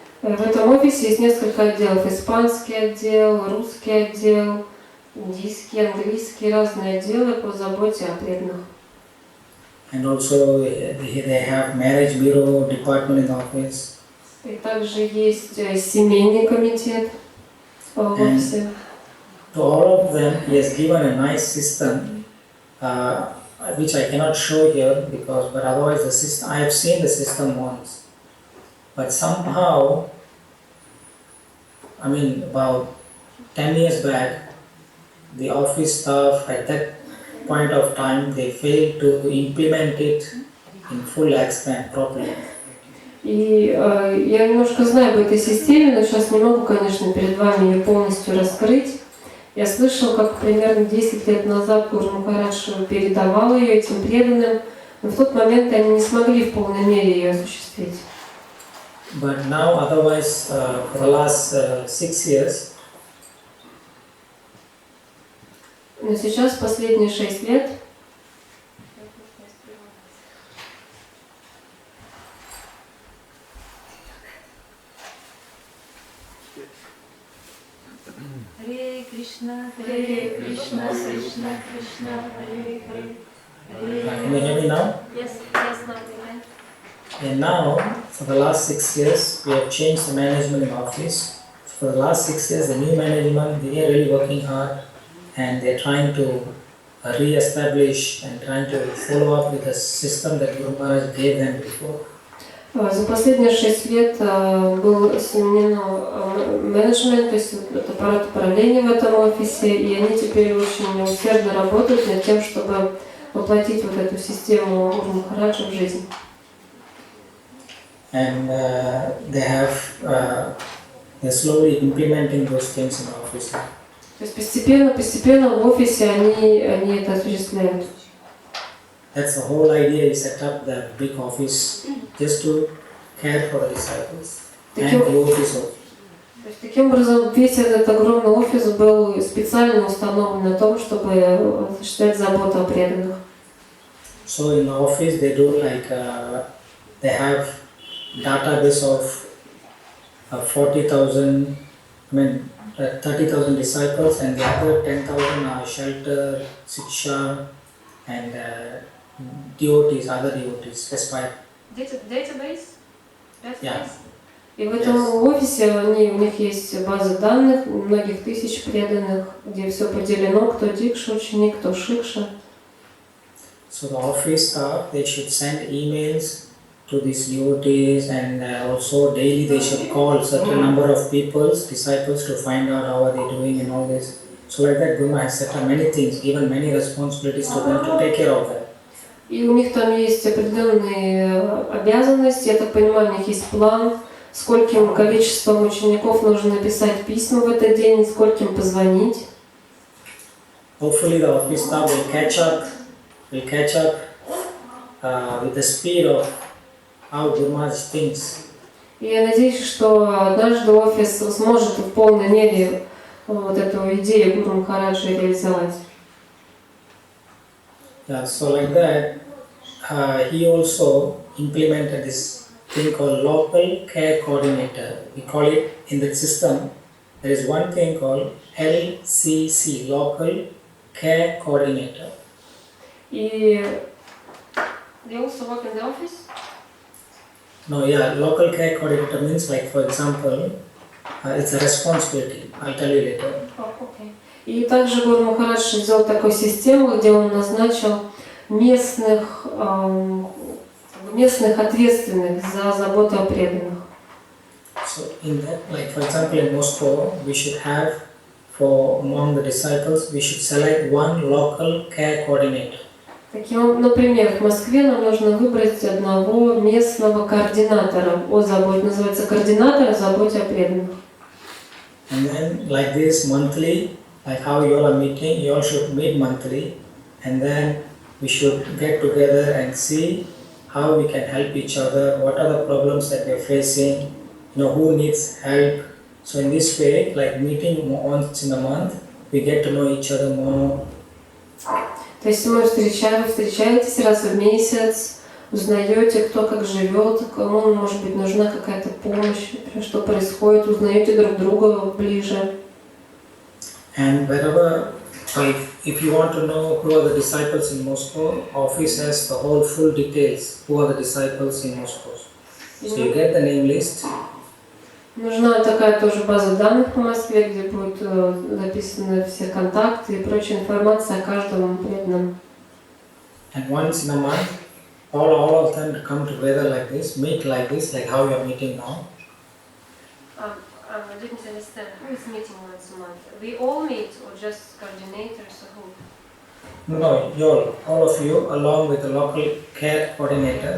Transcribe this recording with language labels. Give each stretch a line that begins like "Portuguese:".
Russian: В этом офисе есть несколько отделов. Испанский отдел, русский отдел, индийский, английский, разные отделы по заботе о преданных.
English: And also they have marriage bureau department in the office.
Russian: И также есть семейный комитет в офисе.
English: To all of them, he has given a nice system, which I cannot show here because, but otherwise the system, I have seen the system once. But somehow, I mean, about 10 years back, the office staff at that point of time, they failed to implement it in full extent properly.
Russian: И я немножко знаю об этой системе, но сейчас не могу, конечно, перед вами ее полностью раскрыть. Я слышал, как примерно 10 лет назад Гуру Махарадж передавал ее этим преданным, но в тот момент они не смогли в полной мере ее осуществить.
English: But now, otherwise, for the last 6 years,
Russian: Но сейчас, последние 6 лет,
Sanskrit: Харе Кришна, Харе Кришна, Кришна Кришна, Харе Харе.
English: can you hear me now? Yes, now we can. And now, for the last 6 years, we have changed the management in office. For the last 6 years, the new management, they are really working hard and they are trying to re-establish and trying to follow up with the system that Guru Maharaj gave them before.
Russian: за последние 6 лет был сменен менеджмент, то есть аппарат управления в этом офисе, и они теперь очень усердно работают над тем, чтобы воплотить вот эту систему Гуру Махараджа в жизнь.
English: And they're slowly implementing those things in the office.
Russian: То есть постепенно в офисе они это осуществляют.
English: That's the whole idea. We set up the big office just to care for the disciples and devotees also.
Russian: То есть, таким образом, весь этот огромный офис был специально установлен на том, чтобы осуществлять заботу о преданных.
English: So in the office they do they have database of 40,000, 30,000 disciples, and the other 10,000 are shelter, siksha, and devotees, other devotees, aspire. Database? Yeah.
Russian: И в этом офисе у них есть база данных, многих тысяч преданных, где все поделено, кто дикша ученик, кто шикша.
English: So the office staff, they should send emails to these devotees, and also daily they should call certain number of disciples to find out how are they doing and all this. So like that, Guru has set up many things, given many responsibilities to them to take care of that.
Russian: И у них там есть определенные обязанности, я так понимаю, у них есть план, скольким количеством учеников нужно написать письма в этот день, скольким позвонить.
English: Hopefully the office staff will catch up with the speed of how Guru Maharaj thinks.
Russian: И я надеюсь, что однажды офис сможет в полной мере вот эту идею Гуру Махараджа реализовать.
English: Yeah, so like that, he also implemented this thing called local care coordinator. We call it in the system. There is one thing called LCC, local care coordinator. И they also work in the office? No, yeah, local care coordinator means, like, for example, it's a responsibility. I'll tell you later. Okay.
Russian: И также Гуру Махарадж сделал такую систему, где он назначил местных ответственных за заботу о преданных.
English: So in that, like for example in Moscow, we should have, for among the disciples, we should select one local care coordinator.
Russian: Таким, например, в Москве нам нужно выбрать одного местного координатора о заботе, называется координатор о заботе о преданных.
English: And then like this monthly, like how you all are meeting, you all should meet monthly, and then we should get together and see how we can help each other, what are the problems that we are facing, who needs help. So in this way, like meeting once in a month, we get to know each other more.
Russian: То есть вы встречаетесь раз в месяц, узнаете, кто как живет, кому, может быть, нужна какая-то помощь, что происходит, узнаете друг друга ближе.
English: And wherever, like, if you want to know who are the disciples in Moscow, office has the whole full details, who are the disciples in Moscow. So you get the name list,
Russian: Нужна такая тоже база данных по Москве, где будут записаны все контакты и прочая информация о каждом преданном.
English: And once in a month, all of them come together like this, meet like this, like how you are meeting now. I didn't understand. Who is meeting once a month? We all meet, or just coordinators, or who? No, you all of you, along with the local care coordinator.